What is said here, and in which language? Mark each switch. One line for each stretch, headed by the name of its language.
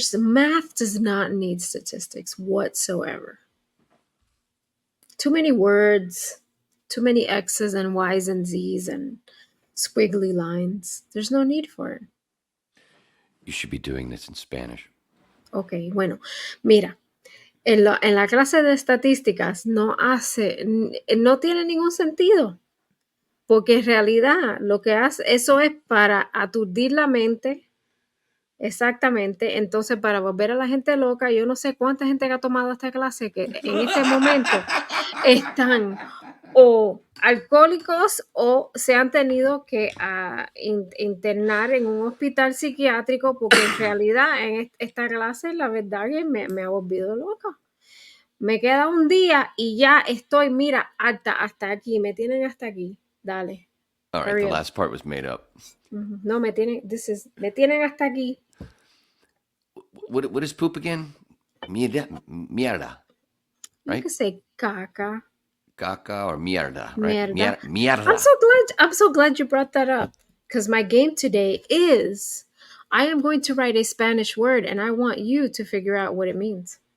English: Math does not need statistics whatsoever. Too many words, too many X's and Y's and Z's and squiggly lines. There's no need for it. You should be doing this in Spanish.
Spanish: Ok, bueno, mira, en la clase de estadísticas no tiene ningún sentido, porque en realidad lo que hace, eso es para aturdir la mente, exactamente, entonces para volver a la gente loca. Yo no sé cuánta gente que ha tomado esta clase que en este momento están o alcohólicos o se han tenido que internar en un hospital psiquiátrico, porque en realidad en esta clase la verdad que me ha volvido loca. Me queda un día y ya estoy, mira, hasta aquí, me tienen hasta aquí. Dale.
English: All right, the last part was made up.
Spanish: No, me tienen hasta aquí.
English: What is poop again?
Spanish: Mierda.
English: Right? You can say caca. Caca or mierda, right?
Spanish: Mierda.
English: I'm so glad you brought that up, because my game today is I am going to write a Spanish word and I want you to figure out what it means.